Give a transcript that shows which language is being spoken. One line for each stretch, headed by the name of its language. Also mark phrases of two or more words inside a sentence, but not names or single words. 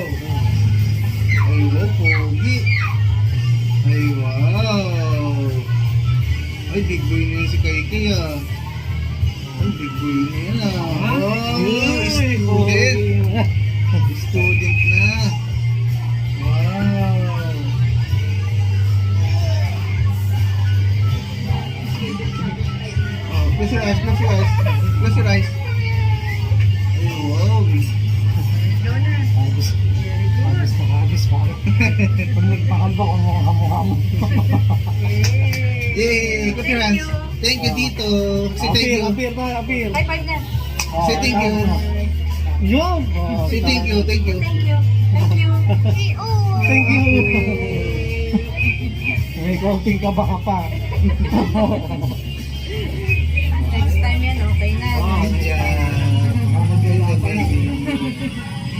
Filipino: Ay, wow, pogi. Ay, wow. Ay,
English: big boy
Filipino: na yun si Kaikay ah. Ay,
English: big boy
Filipino: na yan ah. Wow, student. Student na. Wow.
English: Oh, close your eyes, close your eyes. Close your eyes. Ay, wow.
Filipino: Agis. Agis na agis pa. Pag nagpakambak ang mga kamukha mo. Yay!
English: Clap your hands. Thank you, Tito. Say thank you.
Filipino: Apir na, apir.
English: High five na. Say thank you.
Filipino: Yun!
English: Say thank you, thank you. Thank you. Thank you. Thank you.
Filipino: May counting ka baka pa.
English: Next time
Filipino: yan, okay na.
English: Oh, yeah. Good, baby.